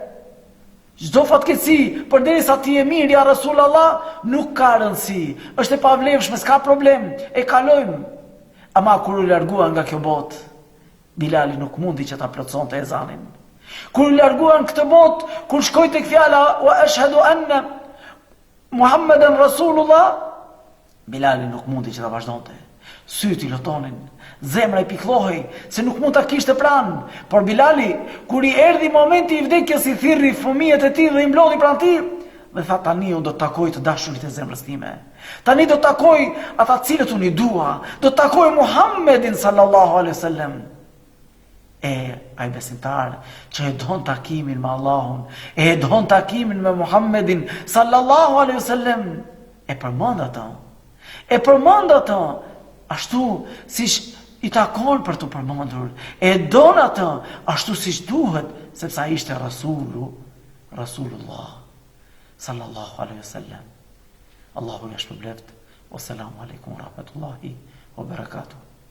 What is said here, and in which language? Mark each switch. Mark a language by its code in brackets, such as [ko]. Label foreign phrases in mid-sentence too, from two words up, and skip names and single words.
[sq] Çdo fatkeqësi përderisa ti je mirë ja Rasulullah nuk ka rëndësi, është e pavlefshme, s'ka problem, e kalojmë. Ama kur u larguan nga kjo botë, Bilali nuk mundi që ta plotësonte ezanin. Kur larguan këtë botë, kur shkoi tek fjala [ar] وأشهد أن محمدا رسول الله, [sq] Bilali nuk mundi që ta vazhdonte. Syti lotonin, zemra i pikëllohej se nuk mund ta kishte pranë, por Bilali kur i erdhi momenti i vdekjes i thirrri fëmijët e tij dhe i mblodhi pranë tij dhe tha tani unë do të takoj të dashurit e zemrës time. Tani do të takoj ata cilët unë i dua, do të takoj Muhammedin [ar] صلى الله عليه وسلم. [sq] Ai besimtar që e don takimin me Allahun, e don takimin me Muhammedin [ar] صلى الله عليه وسلم, [sq] e përmend atë. E përmend atë ashtu siç i takon për të përmendur. E don atë ashtu siç duhet, sepse ai ishte [ar] رسول الله صلى الله عليه وسلم. [sq] Allahu ja shpëlbeft. [ar] والسلام عليكم ورحمة الله وبركاته.